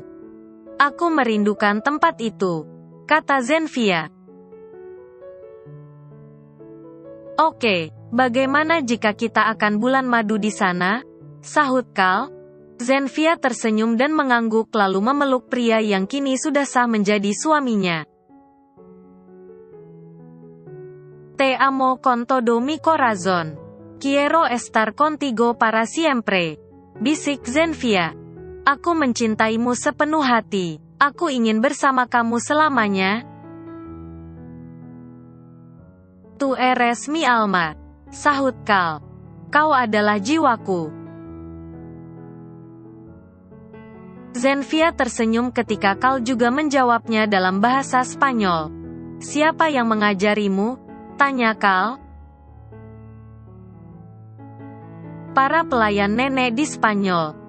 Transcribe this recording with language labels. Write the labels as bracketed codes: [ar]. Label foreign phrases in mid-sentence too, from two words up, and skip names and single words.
[id] Aku merindukan tempat itu, kata Zenfia. Oke, bagaimana jika kita akan bulan madu di sana? Sahut Kal. Zenfia tersenyum dan mengangguk lalu memeluk pria yang kini sudah sah menjadi suaminya. [es] Te amo con todo mi corazón. Quiero estar contigo para siempre. [id] Bisik Zenfia. Aku mencintaimu sepenuh hati. Aku ingin bersama kamu selamanya. [es] Tu eres mi alma. [id] Sahut Kal. Kau adalah jiwaku. Zenfia tersenyum ketika Kal juga menjawabnya dalam bahasa Spanyol. Siapa yang mengajarimu? Tanya Kal. Para pelayan nenek di Spanyol.